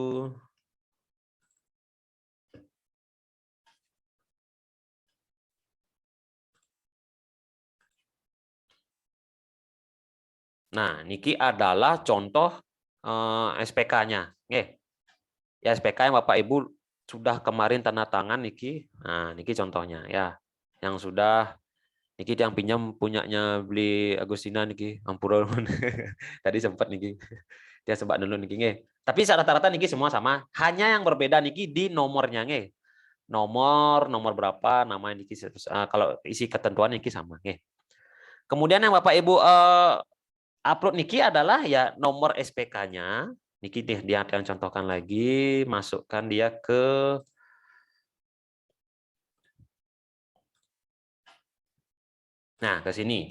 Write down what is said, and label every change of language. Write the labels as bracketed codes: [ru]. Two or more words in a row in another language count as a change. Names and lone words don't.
[id] Nah, niki adalah contoh SPK-nya. Nih. Ya SPK yang Bapak Ibu sudah kemarin tanda tangan niki. Nah, niki contohnya ya. Yang sudah niki yang pinjam punyanya beli Agustina niki, ampura. Tadi sempat niki. Dia sempat dulu niki nggih. Tapi rata-rata niki semua sama, hanya yang berbeda niki di nomornya nggih. Nomor berapa, nama niki kalau isi ketentuan niki sama nggih. Kemudian yang Bapak Ibu upload niki adalah ya nomor SPK-nya. Niki dia akan contohkan lagi, masukkan dia ke ke sini.